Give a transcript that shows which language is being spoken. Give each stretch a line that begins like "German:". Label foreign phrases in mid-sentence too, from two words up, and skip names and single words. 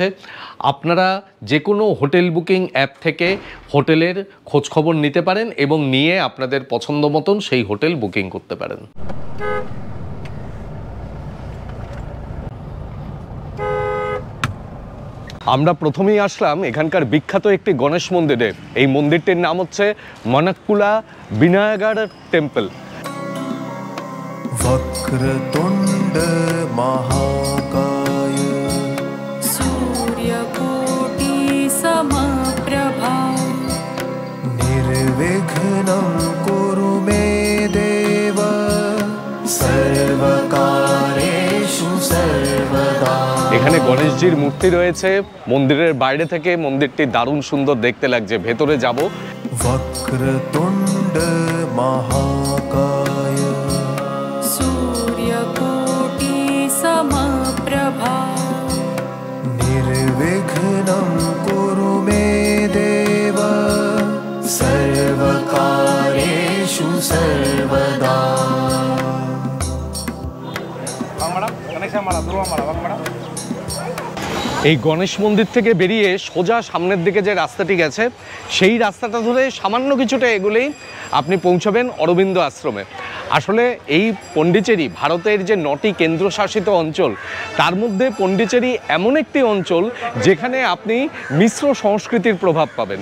Bangla: আপনারা যে কোনো হোটেল বুকিং অ্যাপ থেকে হোটেলের খোঁজখবর নিতে পারেন এবং নিয়ে আপনাদের পছন্দ মতন সেই হোটেল বুকিং করতে পারেন। আমরা প্রথমেই আসলাম এখানকার বিখ্যাত একটি গণেশ মন্দিরে। এই মন্দিরটির নাম হচ্ছে মনাক্কুলা বিনায়গার টেম্পল।
Sanskrit: वक्रतुण्ड महाकाय सूर्यकोटि समप्रभा निर्विघ्नं कुरु मे देव सर्वकारेषु सर्वदा।
Bangla: এখানে গণেশজির মূর্তি রয়েছে। মন্দিরের বাইরে থেকে মন্দিরটি দারুণ সুন্দর দেখতে লাগছে, ভেতরে যাব।
Sanskrit: वक्रतुण्ड महाकाय सूर्यकोटि समप्रभा निर्विघ्नं कुरु मे देव सर्वकारेषु सर्वदा।
Bangla: এই গণেশ মন্দির থেকে বেরিয়ে সোজা সামনের দিকে যে রাস্তাটি গেছে সেই রাস্তাটা ধরে সামান্য কিছুটা এগুলেই আপনি পৌঁছাবেন অরবিন্দ আশ্রমে। আসলে এই পন্ডিচেরি ভারতের যে 9টি কেন্দ্রশাসিত অঞ্চল তার মধ্যে পন্ডিচেরি এমন একটি অঞ্চল যেখানে আপনি মিশ্র সংস্কৃতির প্রভাব পাবেন।